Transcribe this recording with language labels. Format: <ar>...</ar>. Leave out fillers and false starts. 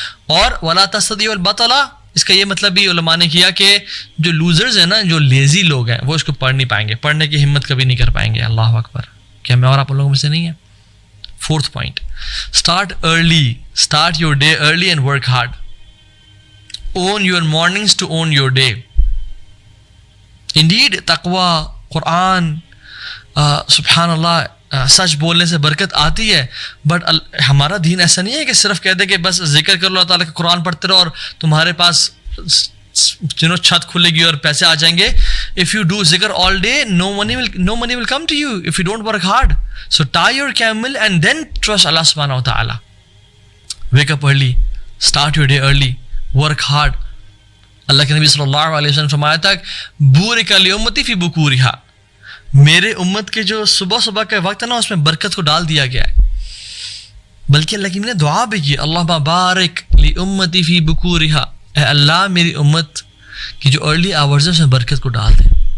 <ur>اور</ur> <ar>ولا تستطيعوا البطلہ,</ar> <ur>اس کا یہ مطلب بھی علماء نے کیا کہ جو لوزرز ہیں نا, جو لیزی لوگ ہیں, وہ اس کو پڑھ نہیں پائیں گے, پڑھنے کی ہمت کبھی نہیں کر پائیں گے. اللہ اکبر, کیا میں اور آپ لوگوں میں سے نہیں ہے؟</ur> <en>4th point, start early, start your day early and work hard. Own your mornings to own your day.</en> <ur>Indeed, taqwa, قرآن, سبحان اللہ, سچ بولنے سے برکت آتی ہے. بٹ ہمارا دین ایسا نہیں ہے کہ صرف کہہ دے کہ بس ذکر کر لو, اللہ تعالیٰ کا قرآن پڑھتے رہو اور تمہارے پاس چھت کھلے گی اور پیسے آ جائیں گے.</ur> <en>If you do zikr all day, no money will come to you if you don't work hard. So tie your camel and then trust Allah subhanahu wa ta'ala. Wake up early, start your day early, work hard.</en> <ur>اللہ کے نبی صلی اللہ علیہ وسلم فرمایا تھا,</ur> <ar>بورک لامتی فی بکورہا,</ar> <ur>میرے امت کے جو صبح کا وقت ہے نا اس میں برکت کو ڈال دیا گیا ہے. بلکہ اللہ کی نے دعا بھی کی,</ur> <ar>اللہم بارک لامتی فی بکورہا,</ar> <ur>اے اللہ میری امت کی جو ارلی آورز ہے اس میں برکت کو ڈال دیں.</ur>